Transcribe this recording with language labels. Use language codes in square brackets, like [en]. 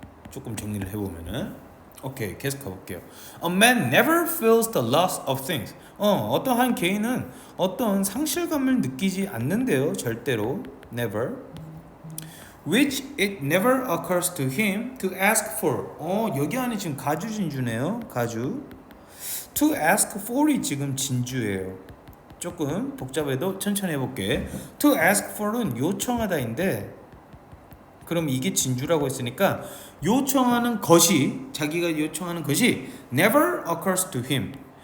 [ko] 조금 정리를 해보면은 오케이, 계속 가볼게요. [en] A man never feels the loss of things. [ko] 어떠한 개인은 어떤 상실감을 느끼지 않는데요. 절대로. Never. [en] Which it never occurs to him to ask for. [ko] 여기 안에 지금 가주 진주네요. 가주. To ask for이 지금 진주예요. 조금 복잡해도 천천히 해볼게. To ask for은 요청하다인데 그럼 이게 진주라고 했으니까 요청하는 것이 자기가 요청하는 것이 [en] never occurs to him.